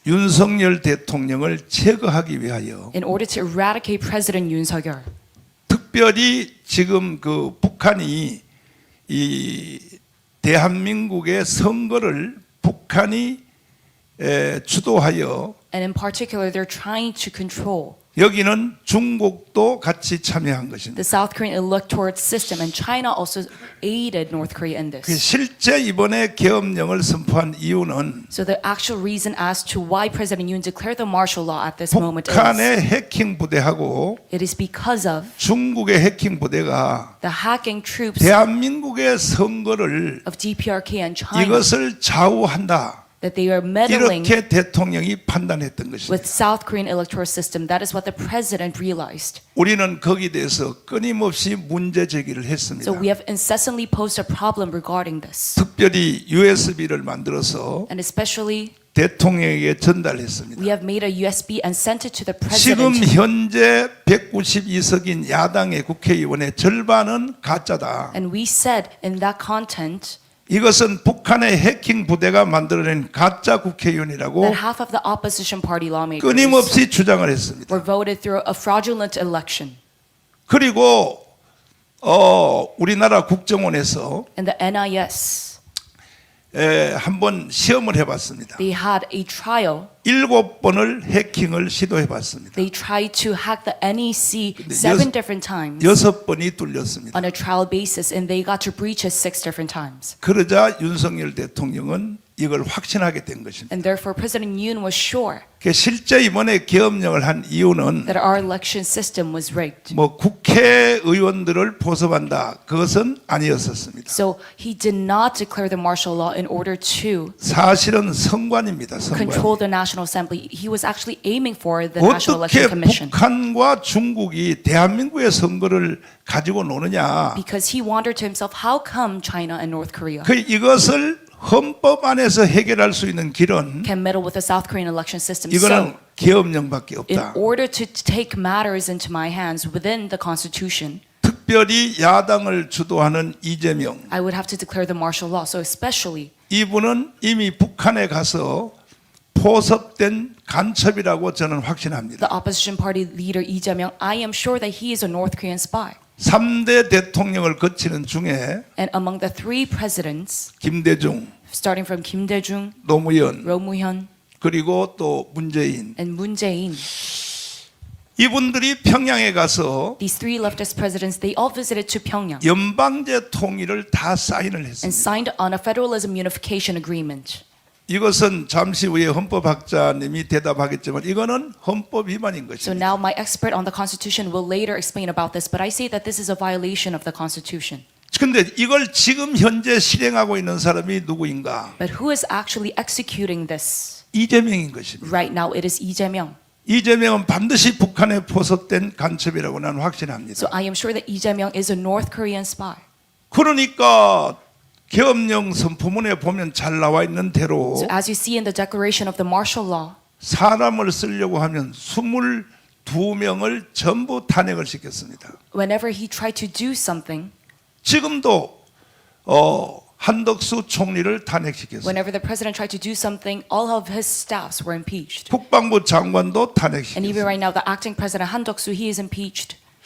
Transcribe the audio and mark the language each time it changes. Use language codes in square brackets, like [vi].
[ko] 윤석열 대통령을 제거하기 위하여 [en] in order to eradicate President Yoon Suk-yeol. [ko] 특별히 지금 그 북한이 이 대한민국의 선거를 북한이 주도하여 [en] And in particular, they're trying to control [ko] 여기는 중국도 같이 참여한 것입니다. [en] the South Korean electoral system, and China also aided North Korea in 그 this. [ko] 실제 이번에 계엄령을 선포한 이유는 [en] So the actual reason as to why President Yoon declared the martial law at this moment is [ko] 북한의 해킹 부대하고 [en] it is because of [ko] 중국의 해킹 부대가 [en] the hacking troops [ko] 대한민국의 선거를 [en] of DPRK and China [ko] 이것을 좌우한다. [en] that they are meddling [ko] 이렇게 대통령이 판단했던 것입니다. [en] with South Korean electoral system. That is what the president realized. [ko] 우리는 거기에 대해서 끊임없이 문제 제기를 했습니다. [en] So we have incessantly posed a problem regarding this, [ko] 특별히 USB를 만들어서 [en] and especially [ko] 대통령에게 전달했습니다. [en] we have made a USB and sent it to the [ko] 지금 [en] president. [ko] 현재 192석인 야당의 국회의원의 절반은 가짜다. [en] And we said in that content [ko] 이것은 북한의 해킹 부대가 만들어낸 가짜 국회의원이라고 [en] that half of the opposition party lawmakers [ko] 끊임없이 주장을 했습니다. [en] were voted through a fraudulent election. [ko] 그리고 우리나라 국정원에서 [en] And the NIS, [ko] 한번 시험을 해봤습니다. [en] they had a trial. [ko] 7번을 해킹을 시도해봤습니다. [en] They tried to hack the NEC [ko] 근데 [en] 7 different times [ko] 6번이 뚫렸습니다. [en] on a trial basis, and they got to breach it 6 different times. [ko] 그러자 윤석열 대통령은 이걸 확신하게 된 것입니다. [en] And therefore, President Yoon was sure [ko] 실제 이번에 계엄령을 한 이유는 [en] that our election system was rigged. [ko] 뭐 국회의원들을 포섭한다 그것은 아니었었습니다. [en] So he did not declare the martial law in order to [ko] 사실은 선관입니다. 선관. [en] control the National Assembly. He was actually aiming for the National [ko] 어떻게 [en] Election Commission [ko] 북한과 중국이 대한민국의 선거를 가지고 노느냐? [en] because he wondered to himself, how come China and North Korea [ko] 이것을 헌법 안에서 해결할 수 있는 길은 [en] can meddle with the South Korean election system? [ko] 이거는 [en] So, [ko] 계엄령밖에 [en] in [ko] 없다. [en] order to take matters into my hands within the Constitution, [ko] 특별히 야당을 주도하는 이재명 [en] I would have to declare the martial law. So especially, [ko] 이분은 이미 북한에 가서 포섭된 간첩이라고 저는 확신합니다. [en] the opposition party leader Lee Jae-myung, I am sure that he is a North Korean spy. [ko] 3대 대통령을 거치는 중에 [en] And among the 3 presidents, [ko] 김대중, [en] starting from Kim Dae-jung, [ko] 노무현 [en] Roh Moo-hyun, [ko] 그리고 또 문재인 [en] and Moon Jae-in, [ko] 이분들이 평양에 가서 [en] these 3 leftist presidents, they all visited to Pyongyang [ko] 연방제 통일을 다 사인을 [en] and [ko] 했습니다. [en] signed on a federalism unification agreement. [ko] 이것은 잠시 후에 헌법학자님이 대답하겠지만 이거는 헌법 위반인 [en] So [ko] 것입니다. [en] now my expert on the Constitution will later explain about this, but I say that this is a violation of the Constitution. [ko] 그런데 이걸 지금 현재 실행하고 있는 사람이 누구인가? [en] But who is actually executing this? [ko] 이재명인 것입니다. [en] Right now, it is Lee Jae-myung. [ko] 이재명은 반드시 북한에 포섭된 간첩이라고 나는 확신합니다. [en] So I am sure that Lee Jae-myung is a North Korean spy. [ko] 그러니까 계엄령 선포문에 보면 잘 나와 있는 대로 [en] So as you see in the declaration of the martial law, [ko] 사람을 쓰려고 하면 22명을 전부 탄핵을 시켰습니다. [en] whenever he tried to do something, [ko] 지금도 한덕수 총리를 탄핵시켰어요. [en] whenever the president tried to do something, all of his staffs were impeached. [ko] 국방부 장관도 [en] And even right now, the acting president Han Duck-soo, he is impeached.